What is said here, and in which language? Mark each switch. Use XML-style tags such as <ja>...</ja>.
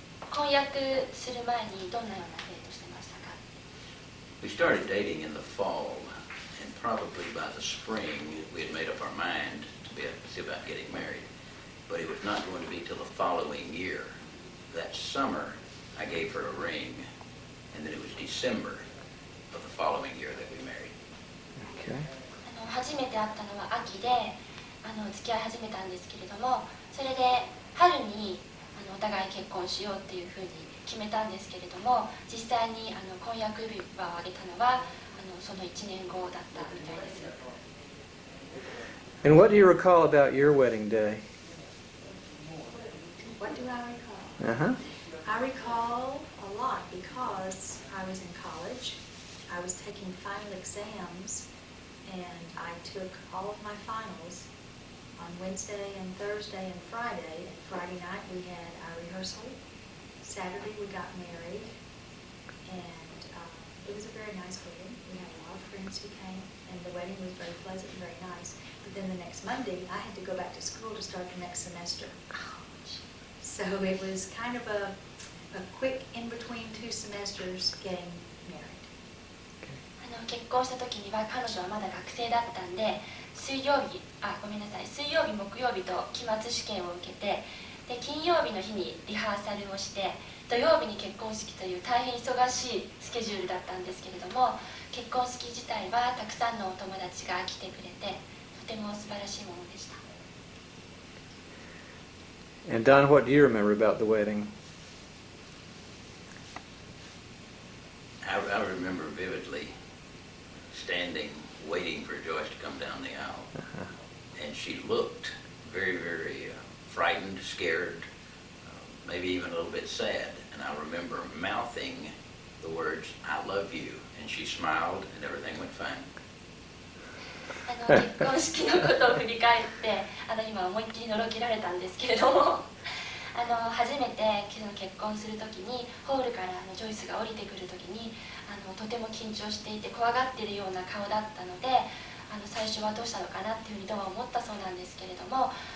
<ja>婚約する前にどんなようなデートしてましたか？</ja> <en>We started dating in the fall, and probably by the spring we had made up our mind to see about getting married. But it was not going to be till the following year. That summer, I gave her a ring, and then it was December of the following year that we married. Okay.</en> <ja>初めて会ったのは秋で付き合い始めたんですけれども、それで春にお互い結婚しようっていうふうに決めたんですけれども、実際に婚約指輪をあげたのはその1年後だったみたいです。</ja> <en>And what do you recall about your wedding day? What do I recall? Uh-huh. I recall a lot because I was in college. I was taking final exams, and I took all of my finals on Wednesday and Thursday and Friday. And Friday night we had our rehearsal. Saturday we got married, and it was a very nice wedding. We had a lot of friends who came, and the wedding was very pleasant and very nice. But then the next Monday I had to go back to school to start the next semester. So it was kind of a quick in between two semesters getting married.</en> <ja>結婚した時には彼女はまだ学生だったんで、水曜日、木曜日と期末試験を受けて、で金曜日の日にリハーサルをして、土曜日に結婚式という大変忙しいスケジュールだったんですけれども、結婚式自体はたくさんのお友達が来てくれて、とても素晴らしいものでした。</ja> <en>And Don, what do you remember about the wedding? I remember vividly standing, waiting for Joyce to come down the aisle. And she looked very, very frightened, scared, maybe even a little bit sad. And I remember mouthing the words, "I love you." And she smiled, and everything went fine.</en> <ja>結婚式のことを振り返って今思いっきりのろけられたんですけれども初めて結婚するときにホールからジョイスが降りてくるときにとても緊張していて怖がっているような顔だったので最初はどうしたのかなっていうふうにドンは思ったそうなんですけれども</ja>